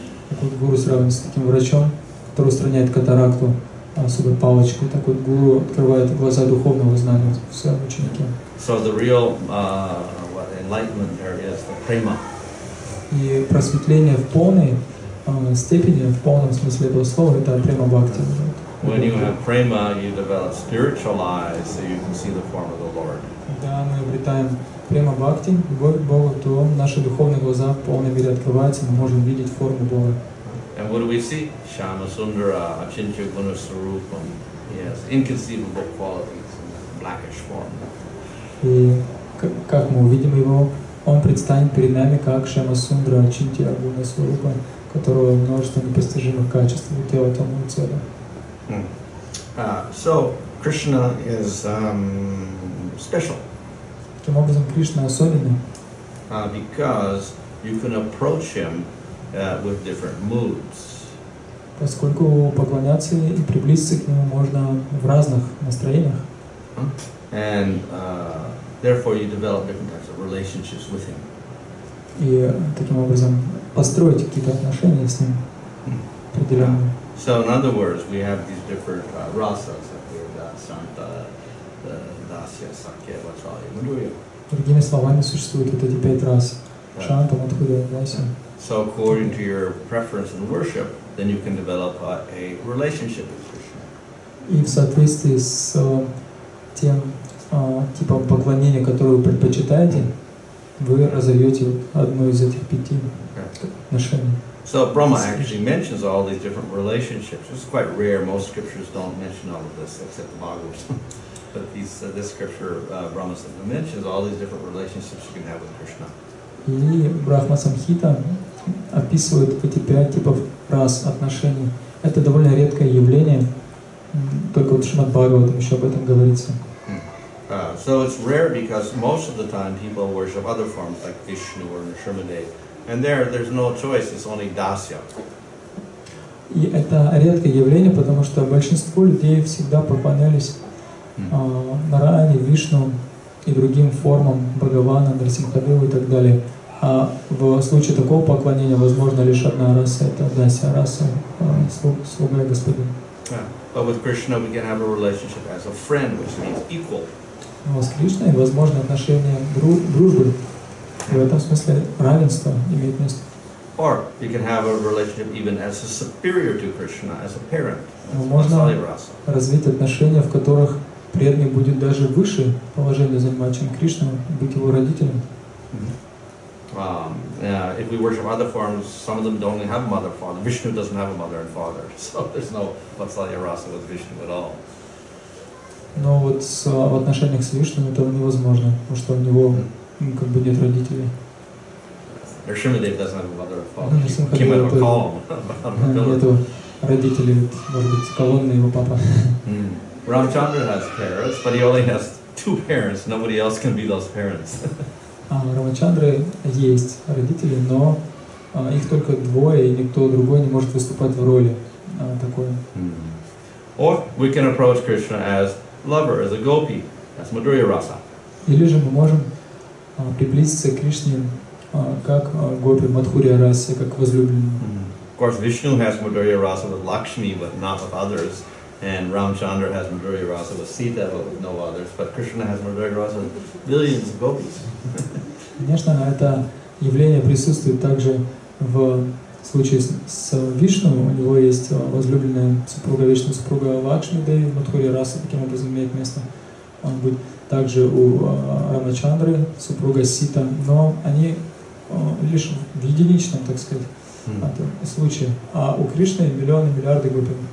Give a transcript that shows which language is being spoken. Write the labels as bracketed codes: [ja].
[ru] Так вот гуру сравнивается с таким врачом, который устраняет катаракту особой палочкой. Так вот гуру открывает глаза духовного знания в своем ученике. [en] So the real enlightenment there is the prema. [ru] И просветление в полной степени, в полном смысле этого слова, это према бхакти. [en] When you have prema, you develop spiritual eyes, so you can see the form of the Lord. [ru] Когда мы обретаем према бхакти, любовь к Богу, то наши духовные глаза в полной мере открываются, мы можем видеть форму Бога. [en] And what do we see? [sa] Shama Sundara, Achintya Guna Sarupam. [en] He has inconceivable qualities in blackish form. [ru] И как мы увидим его, он предстанет перед нами как Шама Сундра, Ачинтья Гуна Сварупа, которого множество непостижимых качеств, тела темного цвета. [en] So Krishna is special. [ru] Таким образом, Кришна особенный. [en] Because you can approach him with different moods. [ru] Поскольку поклоняться и приблизиться к нему можно в разных настроениях. [en] And therefore you develop different types of relationships with him. [ru] И таким образом построить какие-то отношения с ним определенные. [en] So in other words, we have these different rasas, Santa, Dasya, Sakya, Vatsalya, Madhurya. [ru] Другими словами, существуют вот эти 5 рас. Шанта, Мадхурья, Дасya. [en] So according to your preference in worship, then you can develop a relationship with Krishna. [ru] И в соответствии с тем типом поклонения, который вы предпочитаете, вы разовьете одну из этих 5 отношений. [en] So Brahma actually mentions all these different relationships. It's quite rare. Most scriptures don't mention all of this, except the Bhagavatam. But this scripture, Brahma mentions all these different relationships you can have with Krishna. [ru] И Брахма Самхита описывает эти 5 типов рас отношений. Это довольно редкое явление. Только вот в Шримад Бхагаватам еще об этом говорится. [en] So it's rare because most of the time people worship other forms like Vishnu or Nrsimhadev. And there's no choice, it's only dasya. [ru] И это редкое явление, потому что большинство людей всегда поклонялись Нараяне, Вишну и другим формам Бхагавана, Нарсимхадеву и так далее. А в случае такого поклонения возможно лишь одна раса, это Дася раса, слуга и господин. [en] But with Krishna we can have a relationship as a friend, which means equal. [ru] Но с Кришной возможно отношение дружбы. В этом смысле равенство имеет место. [en] Or you can have a relationship even as a superior to Krishna, as a parent. [ru] Можно развить отношения, в которых преданный будет даже выше положения занимать, чем Кришна, быть его родителем. [en] If we worship other forms, some of them don't have a mother, father. Vishnu doesn't have a mother and father, so there's no Vatsalya rasa with Vishnu at all. [ru] Но вот в отношениях с Вишну это невозможно, потому что у него как бы нет родителей. [en] Nrsimhadev doesn't have a mother or father. He came out of a column. [ru] Нету родителей, может быть, колонны его папа. [en] Ramchandra has parents, but he only has 2 parents. Nobody else can be those parents. [ru] У Рамачандры есть родители, но их только 2, и никто другой не может выступать в роли такой. [en] Or we can approach Krishna as lover, as a gopi, as Madhurya rasa. [ru] Или же мы можем приблизиться к Кришне как гопи, Мадхурья расе, как возлюбленный. [en] Of course, Vishnu has Madhurya rasa with Lakshmi, but not with others. And Ramchandra has Madhurya rasa with Sita, but with no others. But Krishna has Madhurya rasa with billions of gopis. [ru] Конечно, это явление присутствует также в случае с Вишну. У него есть возлюбленная супруга, вечная супруга Лакшми Деви, Мадхурья раса таким образом имеет место. Он будет также у Рамачандры, супруга Сита, но они лишь в единичном, так сказать, случае. А у Кришны миллионы, миллиарды гопи.